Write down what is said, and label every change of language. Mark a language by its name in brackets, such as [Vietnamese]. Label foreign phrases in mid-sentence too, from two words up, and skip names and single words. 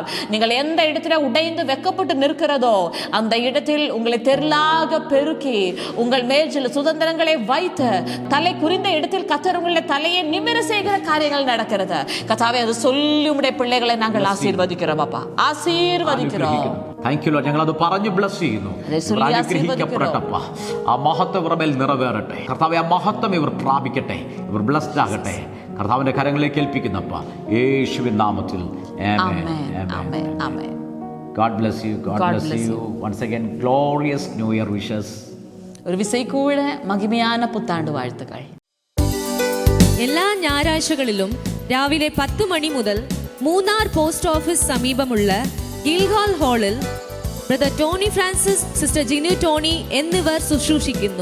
[Tamil] நீங்கள் எந்த இடத்துல உடைந்து வெக்கப்பட்டு நிற்கிறதோ அந்த இடத்தில் உங்களை தெருளாக பெருக்கி உங்கள் மேல் சில சுதந்திரங்களை வைத்து தலை குறிந்த இடத்தில் கர்த்தர் உங்களுடைய தலையை நிமிர செய்கிற காரியங்கள் நடக்கிறது. கர்த்தாவே, அது சொல்லி உம்முடைய பிள்ளைகளை நாங்கள் ஆசீர்வதிக்கிறோம். அப்பா, ആശീർവദിக்கிறோം. [English] Thank you Lord. [Malayalam] ഞങ്ങൾ അത് പറഞ്ഞു ബ്ലസ് ചെയ്യുന്നു. അനുഗ്രഹിക്കപ്പെടട്ടപ്പാ. ആ മഹത്വം ഇവരുടെ മേൽ നിറവേറട്ടെ. കർത്താവേ, ആ മഹത്വം ഇവർ പ്രാപിക്കട്ടെ. ഇവർ ബ്ലസ്ഡ് ആകട്ടെ. കർത്താവിന്റെ കരങ്ങളിലേക്ക് ഏൽപ്പിക്കുന്നപ്പാ, യേശുവിൻ നാമത്തിൽ ആമേൻ. ആമേൻ. [English] God bless you. God bless you. Once again, glorious New Year wishes. [Tamil] ஒரு விசை கூட மகிமையான புத்தாண்டு வாழ்த்துகள். [Malayalam] എല്ലാ ഞായറാഴ്ചകളിലും രാവിലെ 10 മണി മുതൽ മൂന്നാർ പോസ്റ്റ് ഓഫീസ് സമീപമുള്ള ഗിൽഗാൽ ഹാളിൽ ബ്രദർ ടോണി ഫ്രാൻസിസ്, സിസ്റ്റർ ജിനു ടോണി എന്നിവർ ശുശ്രൂഷിക്കുന്നു.